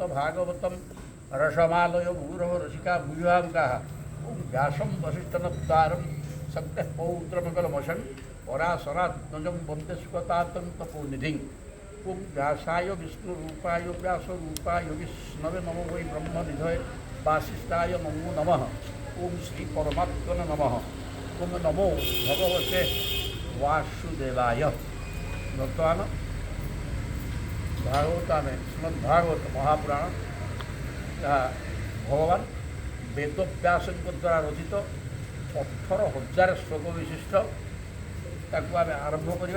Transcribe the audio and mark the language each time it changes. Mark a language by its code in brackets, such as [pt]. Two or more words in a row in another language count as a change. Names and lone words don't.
[sa] भागवतं रसमालय भूरव रसिका भूयाङ्काः ॐ व्यासं वसिष्ठनप्तारं सत्यः पौत्रमकलमशन् पराशरात्मजं वन्दे सुखतातं तपोनिधिं ॐ व्यासाय विष्णुरूपाय व्यासरूपाय विष्णवे नमो वै ब्रह्मनिधये वासिष्ठाय नमो नमः ॐ श्रीपरमात्मने नमः ॐ नमो भगवते वासुदेवाय। [or] ବର୍ତ୍ତମାନ ଭାଗବତ ଆମେ ଶ୍ରୀମଦ୍ଭାଗବତ ମହାପୁରାଣ ଯାହା ଭଗବାନ ବେଦବ୍ୟାସଙ୍କ ଦ୍ୱାରା ରଚିତ 18,000 ଶ୍ଲୋକ ବିଶିଷ୍ଟ ତାକୁ ଆମେ ଆରମ୍ଭ କରିବା।